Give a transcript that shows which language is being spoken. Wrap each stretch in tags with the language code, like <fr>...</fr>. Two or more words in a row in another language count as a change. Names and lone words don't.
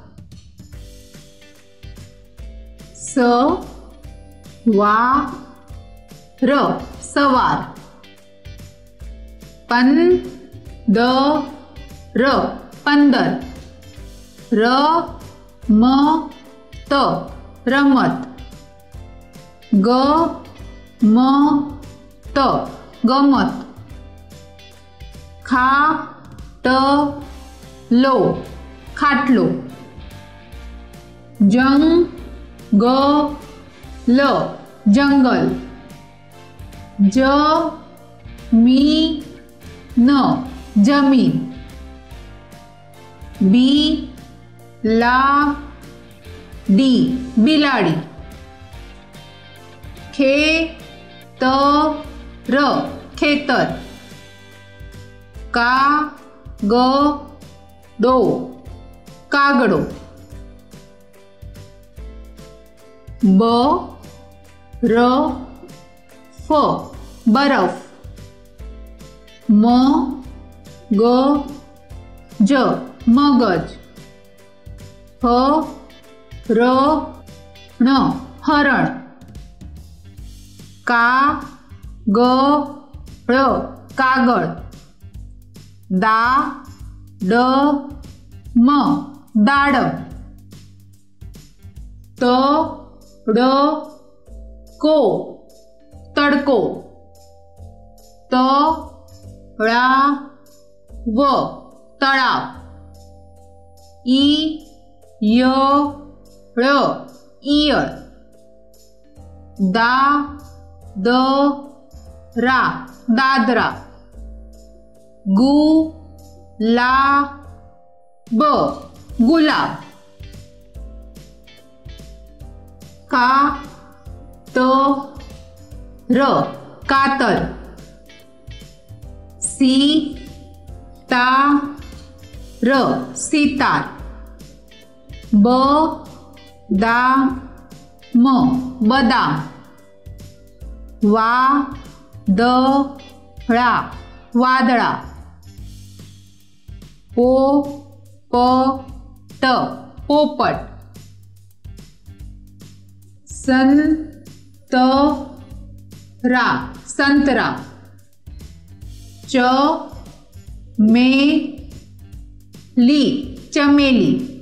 <gu>સ વા ર સવાર। પન દ ર પંદર। ર મ ત રમત। ગ મ ત ગમત। ખા ટ લો ખાટલો। જંગ ગ લ જંગલ। જ મી ન જમીન। બી લા ડી બિલાડી। ખે ત ર ખેતર। કા ગ ડો કાગડો। બ ર ફ બરફ। મ ગ જ મગજ। હ ર ન હરણ। કા ગ ળ કાગડ। દા ડ મ દાડમ। ત ડ કો તડકો। ત ળા વ તડાવ। ઈ ય ળ ઈયળ। દા દ રા દાદરા। ગુ લા બ ગુલાબ। કા ત ર કાતર। સી તા ર સિતાર। બ દા મ બદામ। વા દ ળા વાદળા। પો પ ટ પોપટ। સન ત રા સંતરા। ચ મે લી ચમેલી।</gu>